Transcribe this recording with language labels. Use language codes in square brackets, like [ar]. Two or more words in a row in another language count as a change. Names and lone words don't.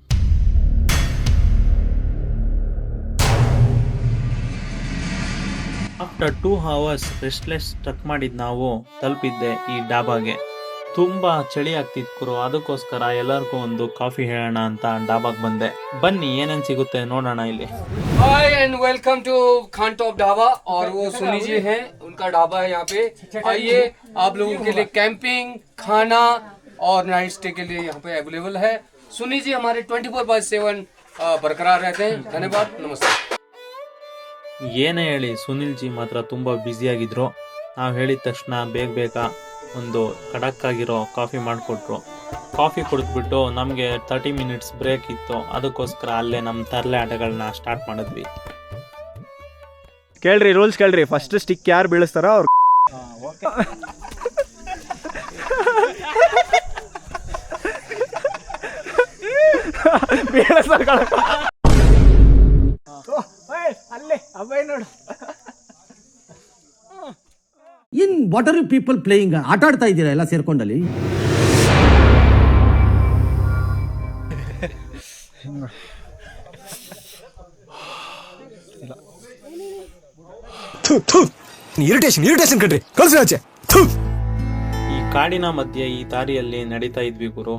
[en] After 2 hours restless trek [kn] ಮಾಡಿದ್ದು ನಾವು ತಲುಪಿದ್ದೆ ಈ ಡಾಬಾಗೆ. ತುಂಬ ಚಳಿ ಆಗ್ತಿತ್ತು, ಅದಕ್ಕೋಸ್ಕರ ಎಲ್ಲರಿಗೂ ಒಂದು ಕಾಫಿ ಹೇಳೋಣ ಅಂತ ಡಾಬಾಗೆ ಬಂದೆ. ಬನ್ನಿ ಏನೇನು ಸಿಗುತ್ತೆ ನೋಡೋಣ ಇಲ್ಲಿ. [en] Hi and welcome to [hi] खान टॉप ढाबा और वो सुनी जी हैं, उनका ढाबा है यहाँ पे. आइए, आप लोगों के लिए कैंपिंग, खाना और [en] night stay [hi] के लिए यहाँ पे अवेलेबल है. सुनी जी हमारे 24/7 बरकरार रहते हैं. धन्यवाद, नमस्ते. [kn] ಏನೇ ಹೇಳಿ ಸುನಿಲ್ ಜಿ ಮಾತ್ರ ತುಂಬ ಬ್ಯುಸಿಯಾಗಿದ್ರು. ನಾವು ಹೇಳಿದ ತಕ್ಷಣ ಬೇಗ ಒಂದು ಖಡಕ್ಕಾಗಿರೋ ಕಾಫಿ ಮಾಡಿಕೊಟ್ರು. ಕಾಫಿ ಕುಡಿದ್ಬಿಟ್ಟು ನಮಗೆ [en] 30 minutes break [kn] ಇತ್ತು. ಅದಕ್ಕೋಸ್ಕರ ಅಲ್ಲೇ ನಮ್ಮ ತರಲೆ ಆಟಗಳನ್ನ ಸ್ಟಾರ್ಟ್ ಮಾಡಿದ್ವಿ. ಕೇಳ್ರಿ, ರೂಲ್ಸ್ ಕೇಳ್ರಿ. [en] first stick [kn] ಯಾರು ಬೀಳಿಸ್ತಾರೋ ಅವ್ರು ಅಲ್ಲೇ ಅಬ್ಬಾಯಿ ನೋಡು. [en] In what are you people playing? [kn] ಆಟ ಆಡ್ತಾ ಇದ್ದೀರಾ ಎಲ್ಲ ಸೇರ್ಕೊಂಡಲ್ಲಿ? ಇರಿಟೇಷನ್ ಕಣ್ರಿ, ಕಳ್ಸಿ ಆಚೆ. ಈ ಕಾಡಿನ ಮಧ್ಯೆ ಈ ದಾರಿಯಲ್ಲಿ ನಡೀತಾ ಇದ್ವಿ ಗುರು.